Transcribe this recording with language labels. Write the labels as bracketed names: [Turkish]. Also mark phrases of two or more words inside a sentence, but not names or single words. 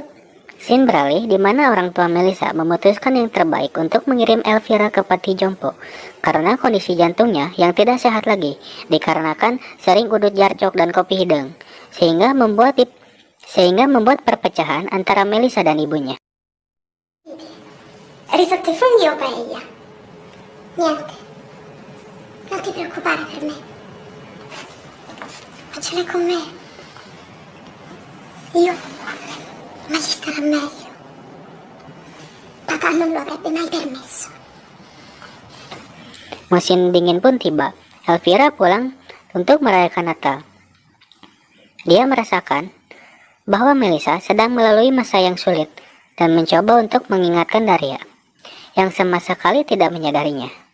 [Indonesian] Scene beralih di mana orang tua Melissa memutuskan yang terbaik untuk mengirim Elvira ke panti jompo karena kondisi jantungnya yang tidak sehat lagi dikarenakan sering udut jarcok dan kopi hidung, sehingga membuat perpecahan antara Melissa dan ibunya. [Italian] Risotto e funghi o paella? Niente. Non ti preoccupare per me. Ma ce l'hai con me. Io meglio starà meglio. Papà non lo avrebbe mai permesso. [Indonesian] Musim dingin pun tiba. Elvira pulang untuk merayakan Natal. Dia merasakan bahwa Melissa sedang melalui masa yang sulit dan mencoba untuk mengingatkan Daria, yang sama sekali tidak menyadarinya.